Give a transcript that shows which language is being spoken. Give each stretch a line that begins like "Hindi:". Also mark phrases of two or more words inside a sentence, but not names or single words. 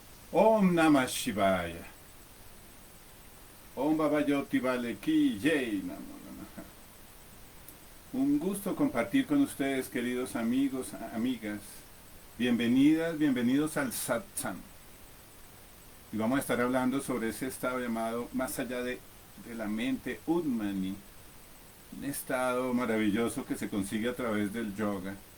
Sanskrit: ॐ नमः शिवाय. ॐ बाबयोति वाले
Hindi: की जय
Sanskrit: नमो नमः.
Spanish: Un gusto compartir con ustedes, queridos amigos, amigas. Bienvenidas, bienvenidos al Satsang. Y vamos a estar hablando sobre ese estado llamado más allá de la mente, Udmani. Un estado maravilloso que se consigue a través del yoga.